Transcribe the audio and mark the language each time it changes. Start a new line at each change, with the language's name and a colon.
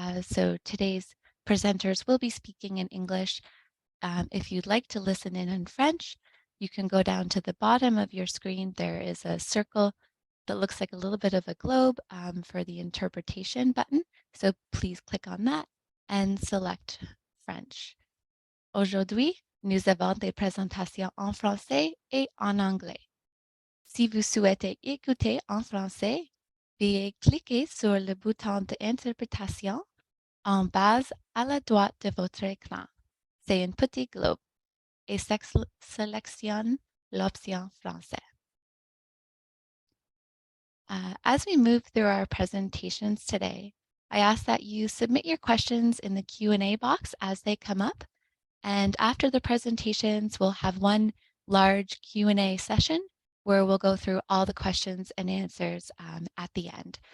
English: So today's presenters will be speaking in English. If you'd like to listen in French, you can go down to the bottom of your screen. There is a circle that looks like a little bit of a globe for the interpretation button. So please click on that and select French.
French: Aujourd'hui, nous avons des présentations en français et en anglais. Si vous souhaitez écouter en français, veuillez cliquer sur le bouton d'interprétation en bas à la droite de votre écran. C'est un petit globe et sélectionne l'option français.
English: As we move through our presentations today, I ask that you submit your questions in the Q&A box as they come up. And after the presentations, we'll have one large Q&A session where we'll go through all the questions and answers at the end.